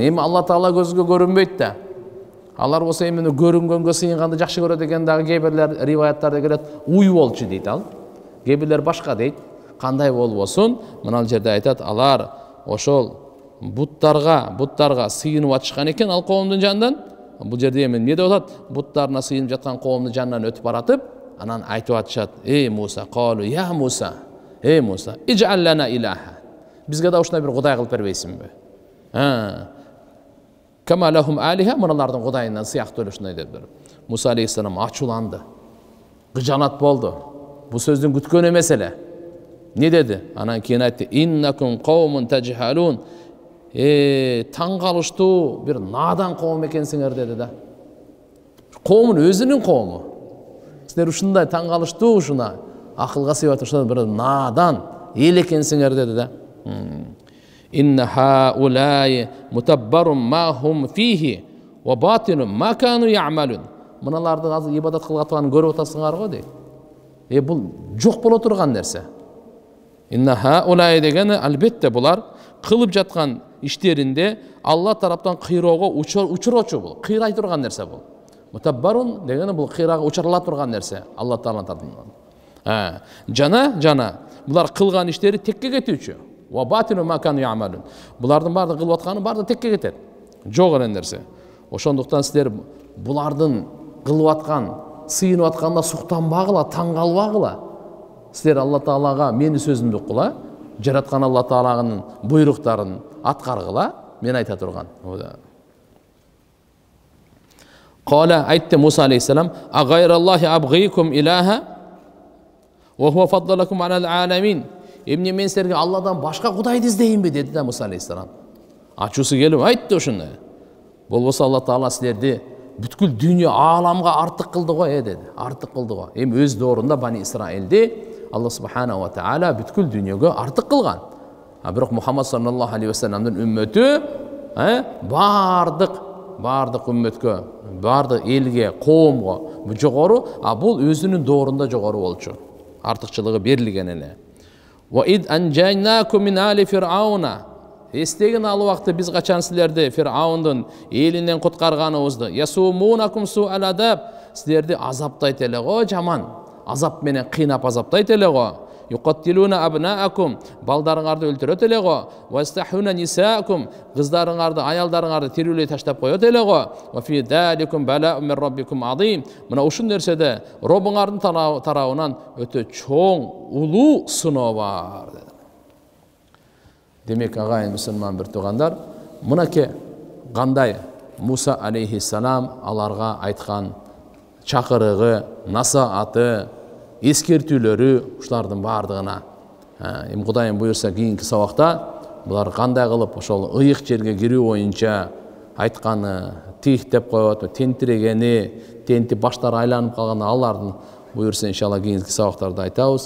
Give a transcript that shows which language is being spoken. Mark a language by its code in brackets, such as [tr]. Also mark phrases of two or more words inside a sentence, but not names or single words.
[ky] Эми Алла таала көзгө көрүнбөйт да. Алар болсо эми көрүнгөнгө сыйынганды жакшы көрөт экен, дагы кээ бирлер риваяттарда келет, уй болчу дейт ал. Кээ бирлер башка дейт. Кандай болбосун, мына жерде айтат, алар ошол буттарга сыйынып атышкан экен ал коомдун жанынан. Бул жерде эми эмне деп атат? Буттарына сыйынып жаткан коомдун жанынан өтүп баратып, анан айтып атышат: [ar] موسى قالوا يا موسى موسى اجعل لنا إلها. [ky] Бизге да ушундай бир кудай кылып бербейсиңби? [ar] كما لهم آلهة, [ky] мыналардын кудайынан сыяктуу эле ушундай деп. Муса алейхиссалам ачууланды. Кыжанат болду. Бул сөздүн күткөн эмес эле. Не деди? Анан кийин айтты: [ar] إنكم قوم تجهلون. [ky] Таң калыштуу бир надан коом экенсиңер деди да. Коомун өзүнүн коому. Силер ушундай таң калыштуу, ушуна акылга сыйбат ушундай бир надан эл экенсиңер деди да. [ar] إن هؤلاء متبر ما هم فيه وباطل ما كانوا يعملون. [ky] Мыналарды азыр ибадат кылып атканын көрүп атасыңар го дейт. Бул жок боло турган нерсе. [ar] إن هؤلاء [ky] дегени албетте булар кылып жаткан иштеринде Алла тараптан кыйроого учурочу бул. Кыйрай турган нерсе бул. Мутаббарун дегени бул кыйрага учурала турган нерсе Алла тааланын тарапынан. Жана булар кылган иштери текке кетүүчү. [ar] وباطل ما كانوا يعملون. [ky] Булардын баардыгы кылып атканы баардыгы текке кетет. Жок эле нерсе. Ошондуктан силер булардын кылып аткан, сыйынып атканда суктанбагыла, таң калбагыла. Силер Алла таалага мени сөзүмдү уккула, жараткан Алла тааланын буйруктарын аткаргыла, мен айта турган. [ar] Кала айтты Муса алейхиссалам: أغير الله أبغيكم إلها وهو فضلكم على العالمين. [ky] Эмне мен силерге Алладан башка кудайды издейинби деди да Муса алейхиссалам. Ачуусу келип айтты ошондой. Болбосо Алла таала силерди бүткүл дүйнө ааламга артык кылды го деди. Артык кылды го. Эми өз доорунда Бани Исраилди Алла [ar] سبحانه وتعالى [ky] бүткүл дүйнөгө артык кылган. Бирок Мухаммад [ar] صلى الله عليه وسلم [ky] үммөтү бардык үммөткө, бардык элге, коомго жогору, бул өзүнүн доорунда жогору болчу. Артыкчылыгы берилген эле. [ar] وإذ أنجيناكم من آل فرعون. [ky] Эстеген ал убакта биз качан силерди Фираундун элинен куткарганыбызды. [ar] يسومونكم سوء العذاب. [ky] Силерди азаптайт эле го, жаман азап менен кыйнап азаптайт эле го. [ar] يقتلون أبناءكم, [ky] балдарыңарды өлтүрөт эле го. [ar] ويستحيون نساءكم, [ky] кыздарыңарды, аялдарыңарды тирүүлөй таштап коёт эле го. [ar] وفي ذلكم بلاء من ربكم عظيم. [ky] Мына ушул нерседе Робуңардын тарабынан өтө чоң, улуу сыноо бар деди. Демек, агайын мусулман бир туугандар, мынакей кандай Муса алейхиссалам аларга айткан чакырыгы, насааты, эскертүүлөрү ушулардын баардыгына эми Кудайым буйрса кийинки сабакта булар кандай кылып ошол ыйык жерге кирүү боюнча айтканы, тиктеп коет, тентирегени, тентип баштары айланып калган алардын буйрса иншалла кийинки сабактарда айтабыз.